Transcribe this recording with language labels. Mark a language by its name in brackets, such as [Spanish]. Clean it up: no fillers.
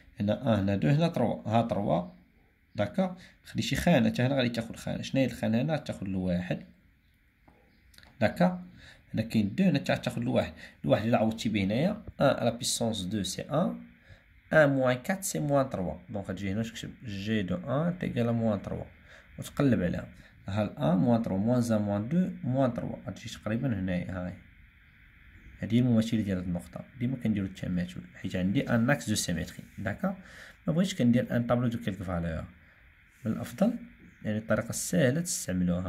[Arabic] هنا 1 هنا 2 هنا 3. ها 3 داكا. خديتي خانه حتى هنا غادي تاخد خانه. شناهي الخانه هنا تاخد الواحد. داكا. هنا كاين 2 هنا تاخد الواحد. الواحد الا عوضتي به هنايا 1 على بيسونس 2 سي 1 [French] 1 moins 4 c'est moins 3. Donc [Arabic] غتجي هنا تكتب [French] g de 1 est égal à moins 3 [Arabic] وتقلب عليها. [French] ها 1 moins 3 moins 1 moins 2 moins 3 [Arabic] غتجي تقريبا هنايا. هاهي هادي هي المماثله ديال هاد النقطه. ديما كنديرو التماثل حيت عندي ان اكس دو سيمتري. داكوغ ما بغيتش كندير ان طابلو دو كيلك فالور. من الافضل يعني الطريقه السهله تستعملوها.